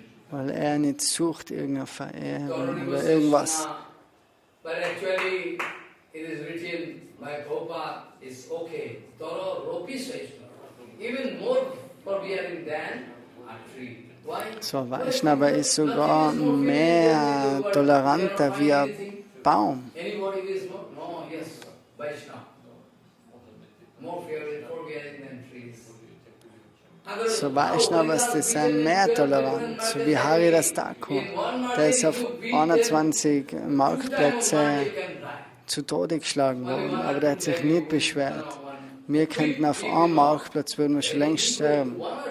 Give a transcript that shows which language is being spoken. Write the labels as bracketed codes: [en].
[de] Weil er nicht sucht irgendeine Verehrung oder irgendwas. [en] But actually, it is written by Bhava, it's okay. Toro ropi Vaishnava. Even more forbearing than a tree. Why? [de] So Vaishnava ist sogar mehr toleranter wie ein Baum. [en] Anybody is more? No, yes, Vaishnava. More forbearing than trees. [de] So Vaishnavas, die sind mehr tolerant, so wie Haridas Thakur. Der ist auf 21 Marktplätze zu Tode geschlagen worden, aber der hat sich nicht beschwert. Wir könnten auf einem Marktplatz, würden wir schon längst sterben.